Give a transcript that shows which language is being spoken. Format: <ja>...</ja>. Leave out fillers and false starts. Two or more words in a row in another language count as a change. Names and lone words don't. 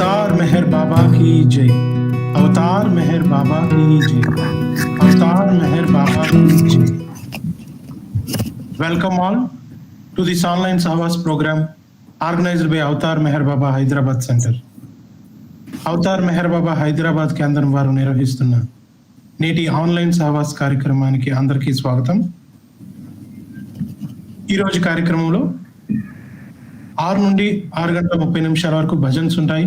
<hi>अवतार मेहर बाबा की जय। अवतार मेहर बाबा की जय। अवतार मेहर बाबा की जय.</hi> <en>Welcome all to this online Sahavas program organized by Avatar Meher Baba Hyderabad Center.</en> <te>అవతార్ మెహర్ బాబా హైదరాబాద్ కేంద్రం వారు నిర్వహిస్తున్న నేటి ఆన్లైన్ సహవాస్ కార్యక్రమానికి అందరికీ స్వాగతం. ఈరోజు కార్యక్రమంలో 6 నుండి 6 గంటల 30 నిమిషాల వరకు భజన్స్ ఉంటాయి.</te>